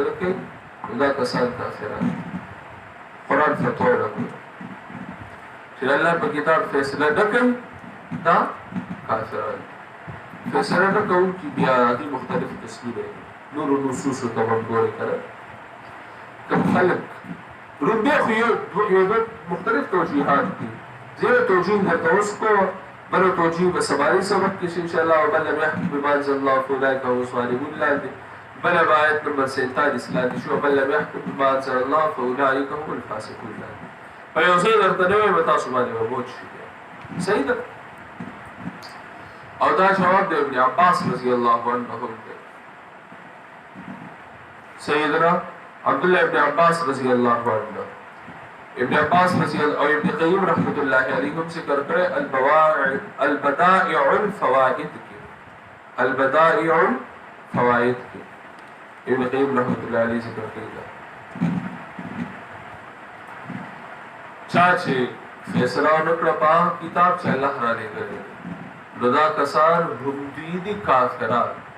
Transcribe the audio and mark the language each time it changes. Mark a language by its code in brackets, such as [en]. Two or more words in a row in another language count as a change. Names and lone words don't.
[ps] کوي نو دا کسان کافران قرآن فتوا نه کوي چې الله په کتاب فیصله نه کوي دا کافران فیصله نه کوونکي بیا هغې مختلف قسمونه دي نورو نصوصو ته هم ګورئ که نه کوم خلک رومبې خو یو مختلف توجیحات دي زه یو توجیح درته اوس کوم بله توجیح به سباني سبق کې شي [ar] انشاءالله ومن لم یحکم بما انزل الله فاولئک هم الظالمون [ps] لاندې بله به آیت نمبر 47 لاندې شو [ar] ومن لم یحکم بما انزل الله فاولئک هم الفاسقون [ps] لاندې په یو ځای درته نه وایم تاسو باندې به موج شي صحیح ده او دا جواب د ابن عباس [ar] رضی الله عنهم [ps] دی سیدنا عبدالله ابن عباس [ar] رضی الله عنه [ps] ابن عباس [ar] رضی الله [ps] او ابن قیم [ar] رحمت الله علیه [ps] هم ذکر کړی البدائع الفوائد کې البدائع الفوائد کې ابن قیم [ar] رحمت الله علیه [ps] ذکر کړی دا چا چې فیصله وکړه په کتاب چې الله را لېږلی نو دا کسان هم دي کافران